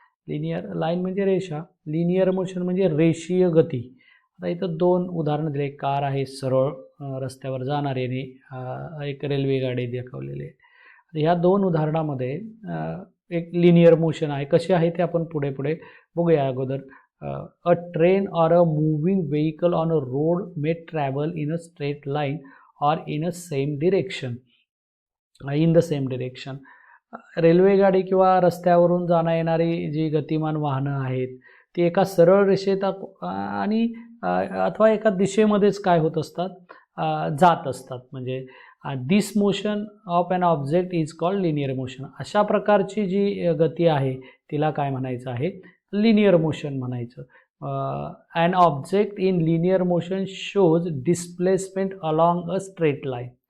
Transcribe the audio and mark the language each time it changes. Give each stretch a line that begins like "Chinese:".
Marathi: Linear line म्हणजे रेषा, linear motion म्हणजे रेषीय गती. आता इथं दोन उदाहरणं दिले. कार आहे सरळ रस्त्यावर जाणारी आणि एक रेल्वे गाडी दाखवलेली आहे. ह्या दोन उदाहरणामध्ये एक लिनियर मोशन आहे. कशी आहे ते आपण पुढे पुढे बघूया. अगोदर
English: a train or a moving vehicle on a road may travel in a straight line or in a same direction, in the same direction.
Marathi: Railway गाडी किंवा रस्त्यावरून जाणं येणारी जी गतिमान वाहनं आहेत ती एका सरळ रेषेत आणि अथवा एका दिशेमध्येच काय होत असतात, जात असतात. म्हणजे
English: This motion of an object is called linear motion.
Marathi: अशा प्रकारची जी गती आहे तिला काय म्हणायचं आहे? लिनियर मोशन म्हणायचं.
English: An object in linear motion shows displacement along a straight line.